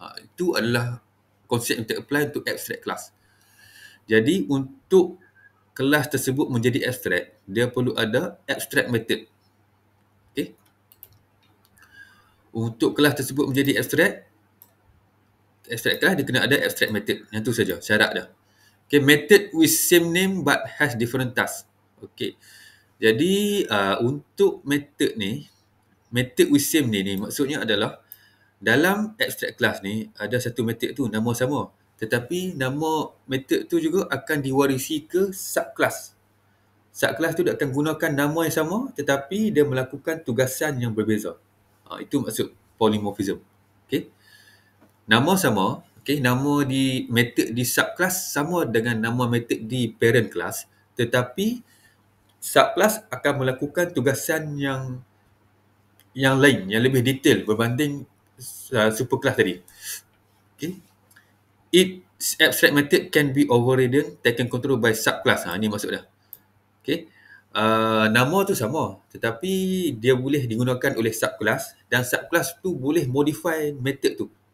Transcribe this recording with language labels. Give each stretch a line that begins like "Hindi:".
Malay: Itu adalah konsep yang kita apply untuk abstract class. Jadi, untuk kelas tersebut menjadi abstract, dia perlu ada abstract method. Okay? Untuk kelas tersebut menjadi abstract class, dia kena ada abstract method. Yang tu saja, syarat dia.
English: Okay, method with same name but has different task.
Malay: Okay. Jadi, untuk method ni,
English: method with same name
Malay: ni maksudnya adalah dalam abstract class ni ada satu method tu nama sama. Tetapi nama method tu juga akan diwarisi ke subclass. Subclass tu dia akan gunakan nama yang sama tetapi dia melakukan tugasan yang berbeza. Itu maksud polymorphism. Okay. Nama sama, okay, nama di method di subclass sama dengan nama method di parent class, tetapi subclass akan melakukan tugasan yang lain, yang lebih detail berbanding superclass tadi. Okay.
English: Its abstract method can be overridden, taken control by subclass.
Malay: Ini maksud dia. Okay. Nama tu sama, tetapi dia boleh digunakan oleh subclass dan subclass tu boleh modify method tu.